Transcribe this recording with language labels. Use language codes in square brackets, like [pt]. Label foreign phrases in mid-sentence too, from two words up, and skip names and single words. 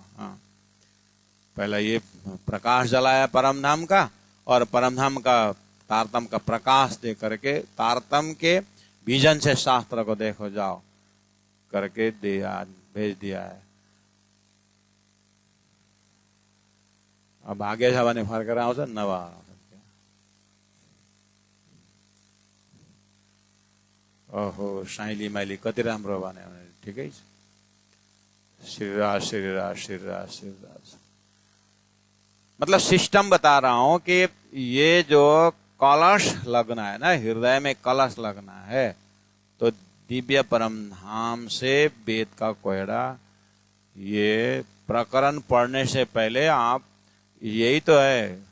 [hi] हाँ, पहला ये प्रकाश जलाया परम धाम का, और परम धाम का तारतम का प्रकाश दे करके तारतम के विजन से शास्त्र को देखो जाओ करके दिया, भेज दिया है। [ne] अब आगे जवाने फर्क रहा हो नवा ओहो साइली माइली कति राम्रो भने ठिकै छ। [hi] श्रीराज श्रीराज श्रीराज श्रीराज, मतलब सिस्टम बता रहा हूं कि ये जो कलश लगना है ना, हृदय में कलश लगना है, तो दिव्य परम धाम से वेद का कोयड़ा, ये प्रकरण पढ़ने से पहले आप, यही तो है,